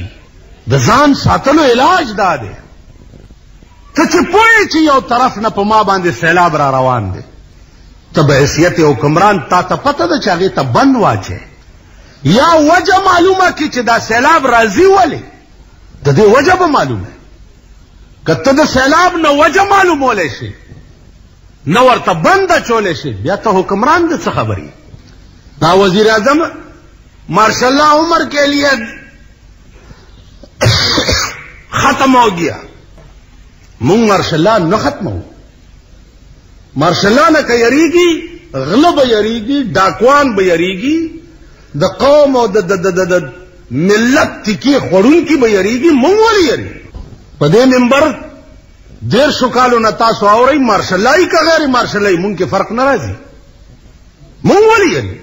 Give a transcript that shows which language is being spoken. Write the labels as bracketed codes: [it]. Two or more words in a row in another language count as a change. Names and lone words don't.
[ps] د ځان ساتلو علاج دا دی ته چې پوهې چې یو طرف نه په ما باندې سیلاب را روان دی، ته به حیثیت حکمران تا ته پته ده چې هغې ته بند واچې، یا وجه معلومه کړي چې دا سیلاب راځي ولې، د دې وجه به معلومه. که ته د سیلاب نه وجه معلومولی شي نه ورته بند اچولی شي، بیا ته حکمران د څه خبرې. [ur] دا وزیر اعظم [ar] ماشاء اللہ [ur] عمر کے لیے ختم ہو گیا، [ps] مونږ ماشاء اللہ نه ختمو. [ar] ماشاء اللہ [ps] نه که یریږي غله به یریږي، ډاکوان به یریږي، د قوم او د ملت تکی خوړونکي به یریږي، مونږ ولې یریږو؟ په دې منبر 150 کالو نه تاسو اورئ مارشل اللهی که غیر مارشل اللهی، مونږ کې فرق نه راځي، مونږ ولې یریږو؟